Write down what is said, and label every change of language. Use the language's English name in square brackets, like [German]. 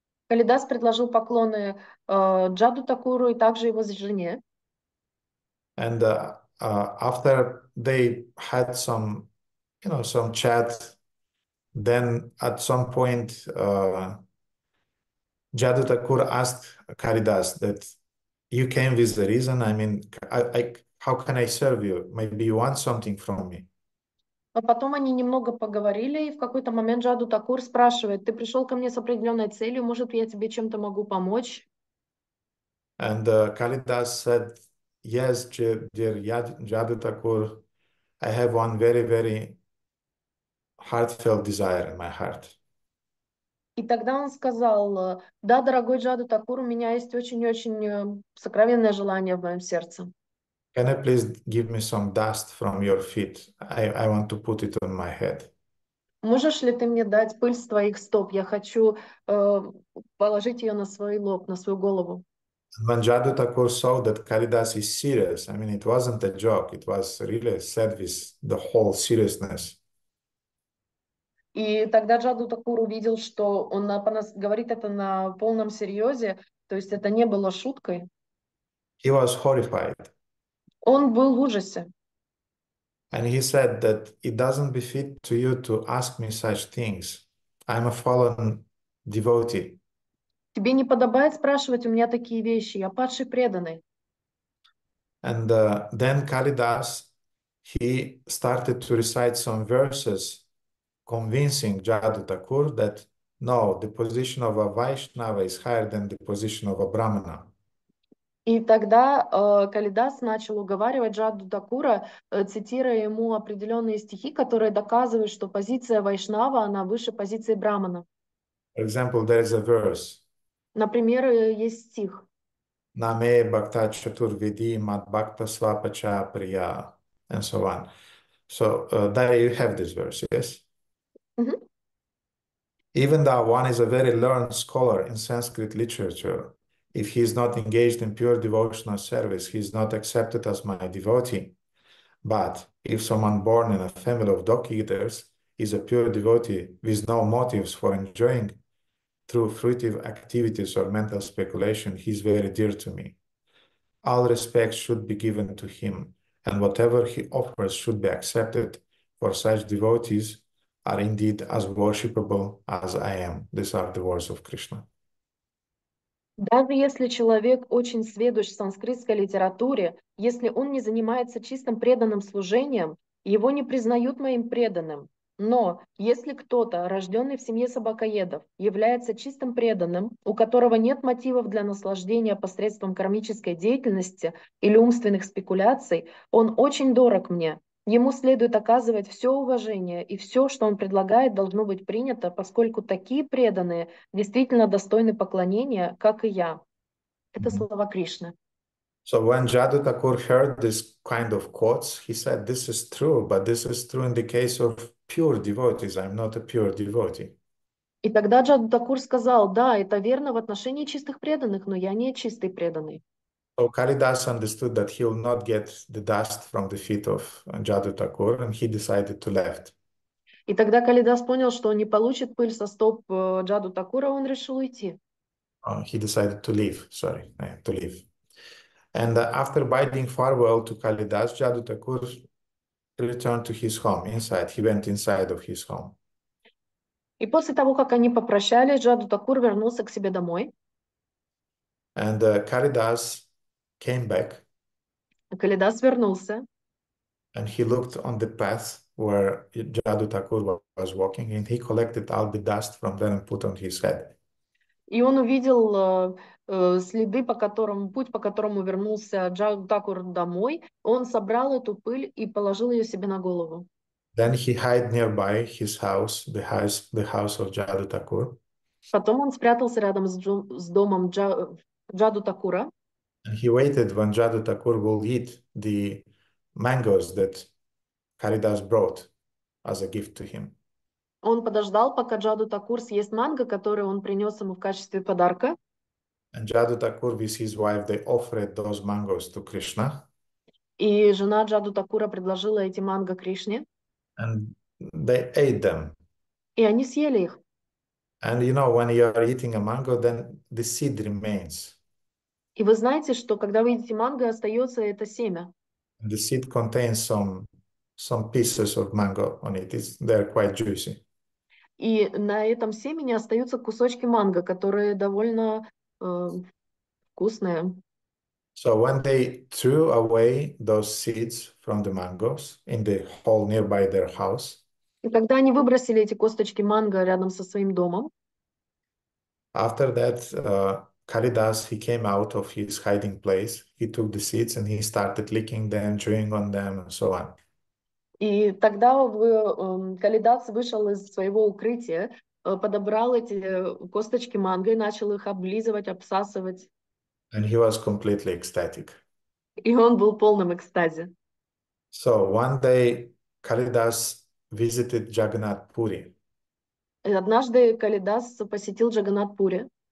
[Russian] Калидас предложил поклоны Джаду Такуру и также его жене. [English] And after they had some chat, then at some point Jadu Thakur asked Kalidas that you came with the reason. I mean, how can I serve you? Maybe you want something from me. [Russian] А потом они немного поговорили, и в какой-то момент Джаду Такур спрашивает: ты пришел ко мне с определенной целью, может, я тебе чем-то могу помочь? [English] And Kalidas said, yes, dear Jadu Thakur, I have one very, very heartfelt desire in my heart. [Russian] И тогда он сказал: да, дорогой Джаду Такур, у меня есть очень-очень сокровенное желание в моем сердце. [English] Can you please give me some dust from your feet? I want to put it on my head. [Russian] Можешь ли ты мне дать пыль с твоих стоп? Я хочу положить ее на свой лоб, на свою голову. [English] When Jadu Thakur saw that Kalidas is serious, I mean, it wasn't a joke. It was really said with the whole seriousness. [Russian] И тогда Джаду Такур увидел, что он говорит это на полном серьезе, то есть это не было шуткой. [English] He was horrified. [Russian] Он был в ужасе. [English] And he said that it doesn't befit to you to ask me such things. I'm a fallen devotee. [Russian] Тебе не подобает спрашивать у меня такие вещи. Я падший преданный. [English] And then Kalidas, he started to recite some verses convincing Jadu Thakur that no, the position of a Vaishnava is higher than the position of a Brahmana. [Russian] И тогда Калидас начал уговаривать Джаду Такура, цитируя ему определенные стихи, которые доказывают, что позиция Вайшнава, она выше позиции Брамана. [English] For example, there is a verse, [Russian] Например, есть стих. [Sanskrit] Name Bhakta Chaturvedi Mat Bhakta Swapacha Priya, [English] and so on. So there you have this verse, yes? Мгм. Even though one is a very learned scholar in Sanskrit literature, if he is not engaged in pure devotional service, he is not accepted as my devotee. But if someone born in a family of dog eaters is a pure devotee with no motives for enjoying through fruitive activities or mental speculation, he is very dear to me. All respect should be given to him, and whatever he offers should be accepted, for such devotees are indeed as worshipable as I am. These are the words of Krishna. [Russian] Даже если человек очень сведущ в санскритской литературе, если он не занимается чистым преданным служением, его не признают моим преданным. Но если кто-то, рожденный в семье собакоедов, является чистым преданным, у которого нет мотивов для наслаждения посредством кармической деятельности или умственных спекуляций, он очень дорог мне. Ему следует оказывать все уважение, и все, что он предлагает, должно быть принято, поскольку такие преданные действительно достойны поклонения, как и я. Это слова Кришны. [English] So when Jadu Thakur heard this kind of quotes, he said, this is true, but this is true in the case of pure devotees. I'm not a pure devotee. [Russian] И тогда Джаду Такур сказал, да, это верно в отношении чистых преданных, но я не чистый преданный. [English] So Kalidas understood that he will not get the dust from the feet of Jadu Thakur, and he decided to left. [Russian] И тогда Калидас понял, что он не получит пыль со стоп Джаду Такура, он решил уйти. [English] He decided to leave, to leave. And after bidding farewell to Kalidas, Jadu Thakur returned to his home, inside. He went inside of his home. [Russian] И после того, как они попрощались, Джаду Такур вернулся к себе домой. [English] And Kalidas came back. [Russian] Калидас вернулся. [English] And he looked on the path where Jadu Thakur was walking, and he collected all the dust from there and put on his head. [Russian] И он увидел следы, путь, по которому вернулся Джаду Такур домой. Он собрал эту пыль и положил ее себе на голову. [English] Then he hid nearby his house, the house of Jadu Thakur. [Russian] Потом он спрятался рядом с домом Джаду Такура. [English] And he waited when Jadu Thakur will eat the mangoes that Kalidas brought as a gift to him. [Russian] Он подождал, пока Джаду Такур съест манго, который он принес ему в качестве подарка. [English] And Jadu Thakur with his wife, they offered those mangoes to Krishna. [Russian] И жена Джаду Такура предложила эти манго Кришне. [English] And they ate them. [Russian] И они съели их. [English] And you know, when you are eating a mango, then the seed remains. [Russian] И вы знаете, что когда вы едите манго, остается это семя. [English] And the seed contains some pieces of mango on it. They're quite juicy. [Russian] И на этом семени остаются кусочки манго, которые довольно вкусные. [English] So when they threw away those seeds from the mangoes in the hole nearby their house, [Russian] И когда они выбросили эти косточки манго рядом со своим домом, [English] after that, Kalidas, he came out of his hiding place. He took the seeds and he started licking them, chewing on them, and so on. [Russian] и тогда Калидас вышел из своего укрытия, подобрал эти косточки манго и начал их облизывать, обсасывать. [English] And he was completely ecstatic. [Russian] И он был в полном экстазе. [English] So one day, Kalidas visited Jagannath Puri. [Russian] И однажды Калидас посетил Джаганнат-Пури.